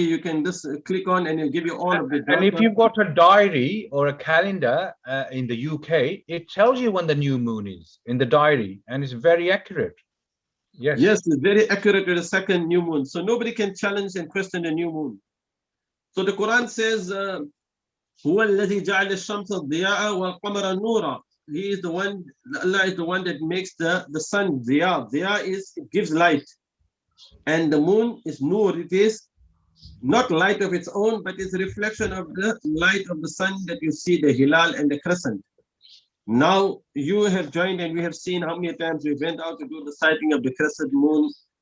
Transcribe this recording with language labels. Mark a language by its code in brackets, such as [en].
[en] You can just click on and it'll give you all of the And if data. you've got a diary or a calendar in the UK, it tells you when the new moon is in the diary, and it's very accurate. Yes. Yes, it's very accurate to the second new moon. So nobody can challenge and question the new moon. So the Quran says, [ar] هو الذي جعل الشمس ضياء والقمر نورا. [en] He is the one, Allah is the one that makes the sun diya. Diya is, it gives light. And the moon is nur. It is not light of its own, but it's a reflection of the light of the sun that you see, the hilal and the crescent. Now you have joined and we have seen how many times we went out to do the sighting of the crescent moon.